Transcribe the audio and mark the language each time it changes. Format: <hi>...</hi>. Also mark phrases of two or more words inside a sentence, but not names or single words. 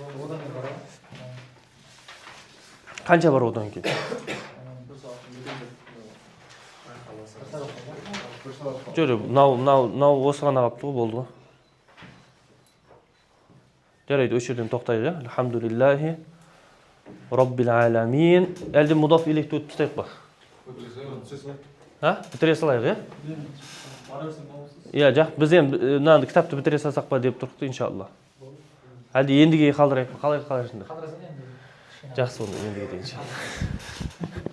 <kk>Қанша бар одан кейін? Жөрі, мынау осы ғана қаптығы болды ғой. Жарайды, өш жерден тоқтайды.</kk> <ar>الحمد لله رب العالمين.</ar> <kk>Әлде мудаф илейхті өтіп тастайық ба? Бітіре салайық, е? Иә, жақ, біз енді кітапты бітіре салсақ па деп тұрықты, иншалла. Әлде ендіге қалдырайық па? Қалай қалайшында? Жақсы, оны ендіге де иншалла.</kk>